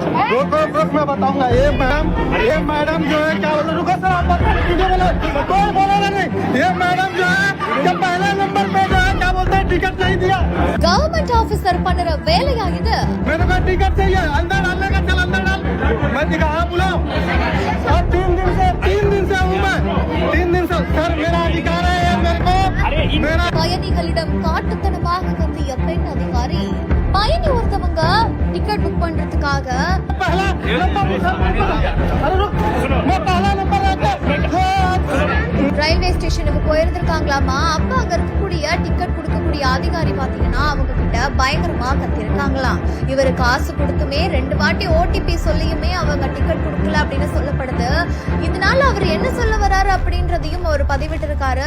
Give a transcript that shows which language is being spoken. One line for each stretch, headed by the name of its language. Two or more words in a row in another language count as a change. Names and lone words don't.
Hindi: रुक मैं बताऊंगा। ये मैडम जो है क्या बोलो, रुको सर आप कोई बोलेगा नहीं। ये मैडम जो है जब पहले नंबर पे जो है क्या बोलते हैं टिकट नहीं दिया।
English: government officer
Tamil: பண்ணுற வேலையா இது?
Hindi: मेरे को टिकट चाहिए, अंदर डालने का, चल अंदर डाल। मैं दिखा बुलाओ। और 3 दिन से हूँ मैं, 3 दिन से सर मेरा अधिकार है मेरे को मेरा।
Tamil: பயணிகளிடம் காட்டுத்தனமாக கத்திய பெண் அதிகாரி. பயணி ஒருத்தவங்க
English: ticket book
Tamil: பண்றதுக்காக
Hindi: पहला नंबर, अरे रुक मैं पहला नंबर
English: railway stationukku
Tamil: போயிருந்திருக்காங்களாமா. அப்ப அங்க இருக்கக்கூடிய டிக்கெட் கொடுக்கக்கூடிய அதிகாரி பாத்தீங்கன்னா அவங்க கிட்ட பயங்கரமா கத்திருக்காங்களாம். இவரு காசு கொடுத்துமே 2 வாட்டி ஓடிபி சொல்லியுமே அவங்க டிக்கெட் கொடுக்கல அப்படின்னு சொல்லப்படுது. இதனால அவர் என்ன சொல்ல வராரு அப்படின்றதையும் அவர் பதிவிட்டு இருக்காரு.